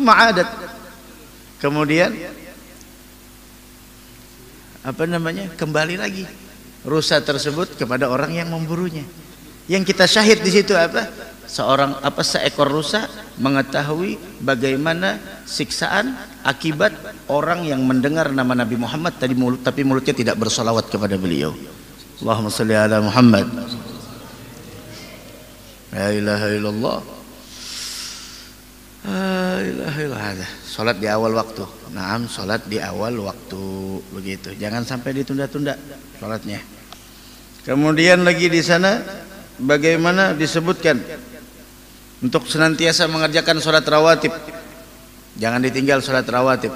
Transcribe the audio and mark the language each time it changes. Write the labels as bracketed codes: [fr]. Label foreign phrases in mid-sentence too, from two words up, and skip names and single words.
[ar] ثم عادت, [id] kemudian apa namanya, kembali lagi rusa tersebut kepada orang yang memburunya. Yang kita syahid di situ apa? Seekor rusa mengetahui bagaimana siksaan akibat orang yang mendengar nama Nabi Muhammad tapi mulutnya tidak bersolawat kepada beliau. [ar] اللهم صل على محمد. لا إله إلا الله. لا إله إلا الله. [id] Salat di awal waktu. Naam, salat di awal waktu, begitu. Jangan sampai ditunda-tunda salatnya. Kemudian lagi di sana bagaimana disebutkan untuk senantiasa mengerjakan salat rawatib. Jangan ditinggal salat rawatib.